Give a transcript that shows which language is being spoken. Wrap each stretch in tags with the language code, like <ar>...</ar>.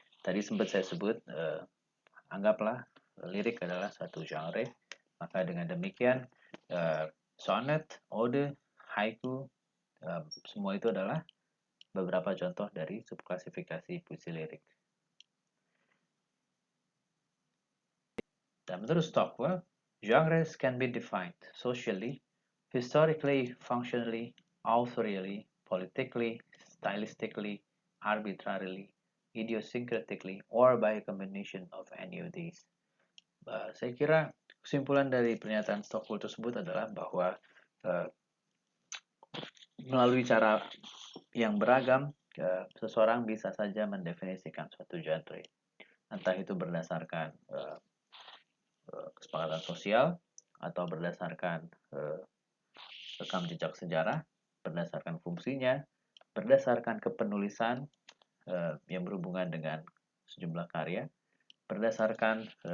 <id>Tadi sempat saya sebut anggaplah lirik adalah satu genre, maka dengan demikian sonnet, ode, haiku, semua itu adalah beberapa contoh dari subklasifikasi puisi lirik. Dan menurut Stockwell,</id> <en>genres can be defined socially, historically, functionally, authorially, politically, stylistically, arbitrarily, idiosyncratically, or by a combination of any of these.</en> <id>Saya kira kesimpulan dari pernyataan Stockwell tersebut adalah bahwa melalui cara yang beragam, seseorang bisa saja mendefinisikan suatu genre. Entah itu berdasarkan kesepakatan sosial, atau berdasarkan rekam jejak sejarah, berdasarkan fungsinya, berdasarkan kepenulisan yang berhubungan dengan sejumlah karya, berdasarkan</id>